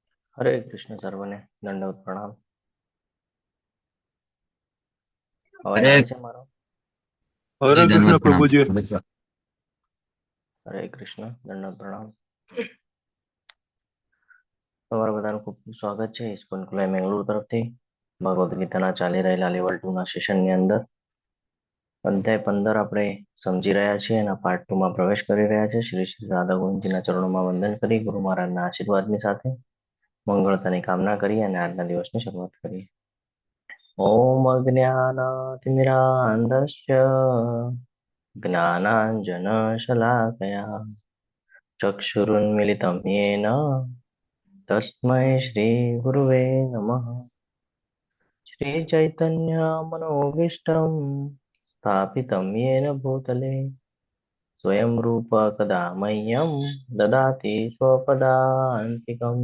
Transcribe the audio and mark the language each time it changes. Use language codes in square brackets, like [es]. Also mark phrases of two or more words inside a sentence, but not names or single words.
[hi] हरे कृष्ण सर्वने दंडवत प्रणाम। अवाज अरे [gu] આવે છે મારો? [hi] जी हरे कृष्ण धन्यवाद प्रणाम। प्रभु जी। हरे कृष्ण दंडवत प्रणाम। [gu] તમારા બધાનું ખૂબ ખૂબ સ્વાગત છે ઇસ્કોન કુલાઈ મેંગલુરુ તરફથી ભગવદ્ ગીતાના ચાલી રહેલા લેવલ 2 ના સેશનની અંદર અધ્યાય 15 આપણે સમજી રહ્યા છીએ અને પાર્ટ 2 માં પ્રવેશ કરી રહ્યા છે। શ્રી શ્રી રાધા ગોવિંદજીના ચરણોમાં વંદન કરી ગુરુ મહારાજના આશીર્વાદની સાથે મંગળતાની કામના કરી અને આજના દિવસની શરૂઆત કરીએ। [sa] ઓમ અજ્ઞાનાતિમિરાંધસ્ય ज्ञानाञ्जनशलाकया चक्षुरुन्मिलितं येन तस्मै श्रीगुरुवे नमः। श्रीचैतन्यमनोभीष्टं स्थापितं येन भूतले स्वयं रूप कदा मह्यं ददाति स्वपदान्तिकम्।